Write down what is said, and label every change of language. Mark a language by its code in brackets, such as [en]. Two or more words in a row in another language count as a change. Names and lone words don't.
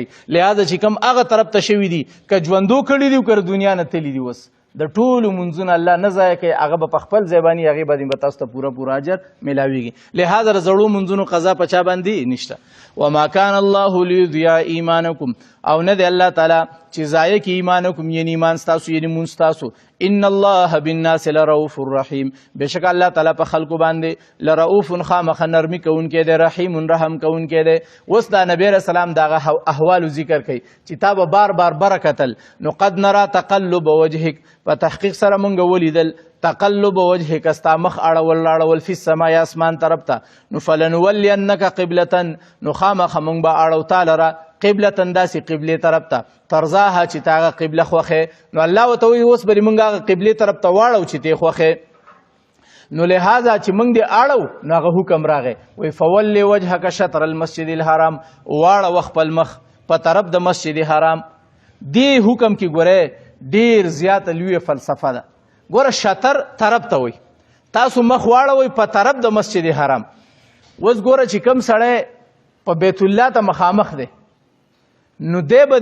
[ps] لهذا چې کوم هغه طرف ته شوي دي که ژوندو کړي دي او که دنیا نه تللي دي اوس د ټولو منځونه الله نه ضایع کوي. هغه به په خپل ځای باندې هغې باندې به تاسو ته پوره اجر میلاویږي. لهذا د زړو منځونو قضا په چا باندې نشته. [ar] وما کان الله لیضیع ایمانکم [ps] او نه دی الله تعالی چې ضایع کړي ایمانکم یعنې ایمان ستاسو یعنې مونځ ستاسو. [ar] ان الله بالناس لرؤوف الرحیم [ps] بېشکه الله تعالی په خلکو باندې لرؤوف خامخه نرمي کوونکی دی رحیم رحم کوونکی دی. اوس دا نبی [ar] علیه السلام [ps] دغه احوالو ذکر کوي چې تا به بار بار بره کتل نو [ar] قد نرا تقلب وجهک [ps] په تحقیق سره مونږ ولیدل [ar] تقلب وجهک [ps] ستا مخ اړول [ar] فی السماء [ps] اسمان طرف ته نو [ar] فلنولینک قبلة [ps] نو خامخه مونږ به اړو تا لره قبلة داسې قبلې طرف ته ترضاها چې تا هغه قبله خوښې. نو الله ورته وایي اوس به مونږ هغه قبلې طرف ته واړو چې ته خوښې. نو لهذا چې مونږ دې اړو نو هغه حکم راغی وایي [ar] فولي وجهک شطر المسجد الحرام [ps] واړه خپل مخ په طرف د مسجد حرام. دې حکم کې ګورئ ډېر زیاته لویه فلسفه ده. ګوره شطر طرف ته وي تاسو مخ واړوئ په طرف د مسجد حرام اوس ګوره چې کوم سړی په بیت الله ته مخامخ دی نو دی به